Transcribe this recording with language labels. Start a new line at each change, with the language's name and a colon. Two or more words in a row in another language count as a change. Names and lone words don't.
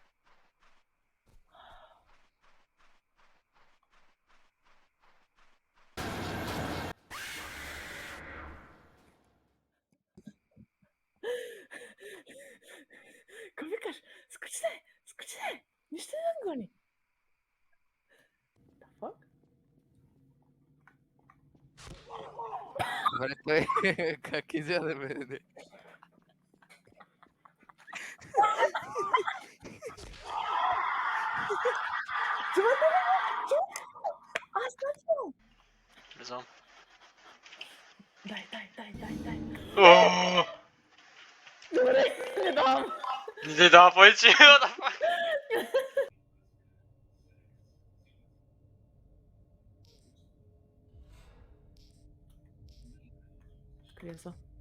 Bulgarian: Какво викаш? Скочи се! Нищо не гони.
English: The fuck?
Bulgarian: Добре, той как изяде мене? Чувате ли го? Аз точно! Влизам. Дай. Oooo! Добре, не давам. Не дава повече,
English: what the fuck?
Bulgarian: Крия са.